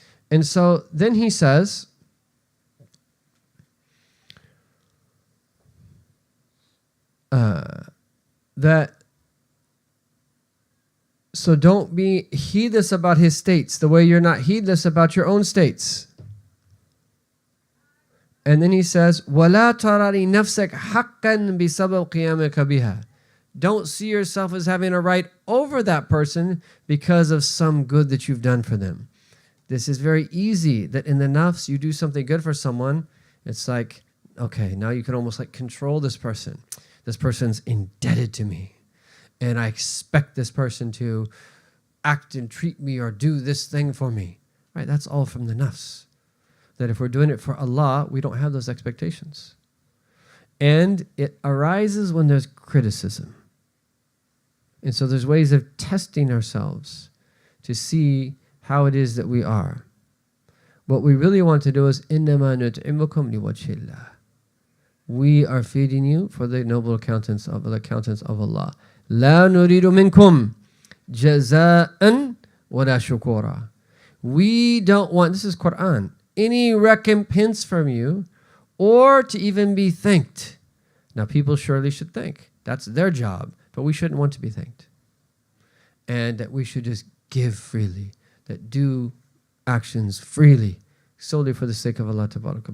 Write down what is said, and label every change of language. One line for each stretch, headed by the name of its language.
English: And so then he says, so don't be heedless about his states the way you're not heedless about your own states. And then he says,
Arabic: وَلَا تَرَى لِنَفْسَكَ حَقًّا بِسَبَبْ قِيَامِكَ بِهَا.
English: Don't see yourself as having a right over that person because of some good that you've done for them. This is very easy, that in the nafs, you do something good for someone, it's like, okay, now you can almost like control this person. This person's indebted to me, and I expect this person to act and treat me or do this thing for me. Right? That's all from the nafs. That if we're doing it for Allah, we don't have those expectations. And it arises when there's criticism. And so there's ways of testing ourselves to see how it is that we are. What we really want to do is
Arabic: إِنَّمَا نُطْعِمُكُمْ لِوَجْهِ اللَّهِ.
English: We are feeding you for the noble accountants of Allah.
Arabic: لا نريد منكم جزاء ولا شكورا.
English: We don't want, this is Quran, any recompense from you or to even be thanked. Now people surely should thank. That's their job, but we shouldn't want to be thanked. And that we should just give freely, that do actions freely, solely for the sake of Allah Tabaraka.